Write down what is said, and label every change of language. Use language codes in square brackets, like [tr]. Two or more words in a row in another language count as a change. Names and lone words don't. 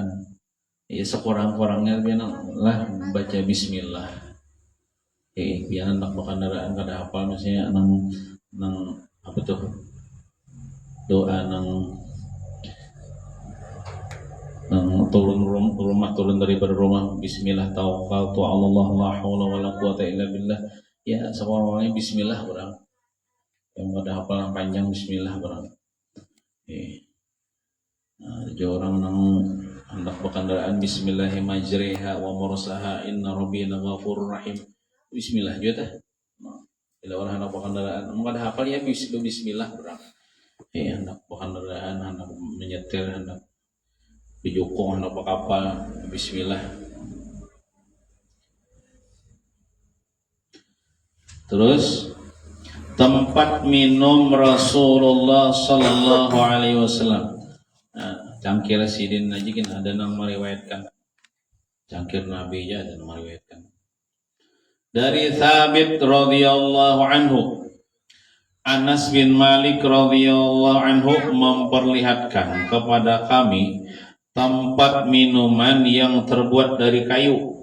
[bjn] Ya sekurang-kurangnya biar lah baca bismillah. Biar nak kendaraan kada hafal misalnya nang apa tuh? Doa nang turun rumah, turun daripada rumah, [ar] بسم الله توكلت على الله لا حول ولا قوة إلا بالله. [bjn] Ya sekurang-kurangnya bismillah barang. Yang kada hafal yang panjang bismillah barang. Nah, ada orang nang hendak berkendaraan [ar] بسم الله الرحمن الرحيم ومرساها إن ربنا غفور رحيم. [bjn] Bismillah juga tah. Bila orang hendak berkendaraan enggak ada hafal ya bismillah barang. Hendak berkendaraan, hendak menyetir, hendak dijokong, hendak berkapal, bismillah. Terus tempat minum Rasulullah [ar] صلى الله عليه وسلم. [bjn] Nah, cangkir sidin aja kan ada yang meriwayatkan. Cangkir Nabi aja ada yang meriwayatkan. Dari Thabit [ar] رضي الله عنه, [bjn] Anas bin Malik [ar] رضي الله عنه [bjn] memperlihatkan kepada kami tempat minuman yang terbuat dari kayu.